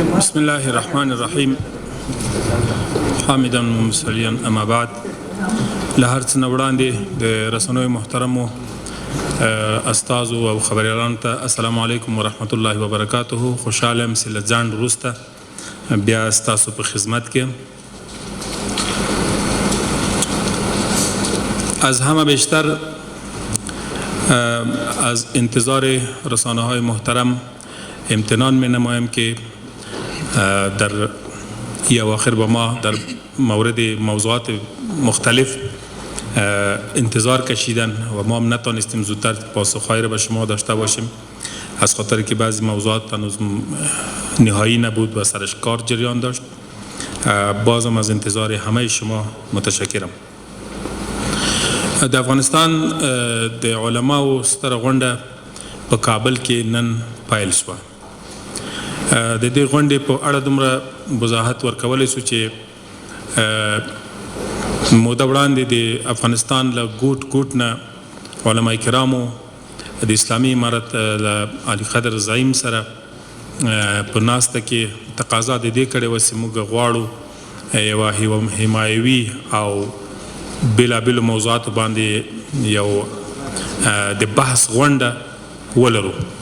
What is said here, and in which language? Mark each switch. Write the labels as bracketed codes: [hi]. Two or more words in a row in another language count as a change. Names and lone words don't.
[ar] بسم الله الرحمن الرحیم حامدا ومصلیا اما بعد [ps] له هر څه نه وړاندې د رسنیو محترمو استازو او خبریالانو ته [ar] السلام علیکم ورحمت الله وبرکاته. [ps] خوشحاله یم چې له ځنډ وروسته بیا ستاسو په خدمت کې. [fa] از همه بیشتر از انتظار رسانه های محترم امتنان می نمایم که در این اواخر با ما در مورد موضوعات مختلف انتظار کشیدن و ما هم نتانستیم زودتر پاسخهایی را به شما داشته باشیم از خاطر که بعضی موضوعات هنوز نهایی نبود و سرش کار جریان داشت. بازم از انتظار همه شما متشکرم. [ps] د افغانستان د علماو ستره غونډه په کابل کې نن پیل شوه. د دې غونډې په اړه دومره وضاحت ورکولی شو چې موده وړاندې د افغانستان له ګوټ ګوټ نه علما کرامو د اسلامي امارت له علي قدر زعیم سره په ناسته کې تقاضا د دې کړې وه چې موږ غواړو یوه حمایوي او بېلابېلو موضوعاتو باندې یو د بحث غونډه ولرو.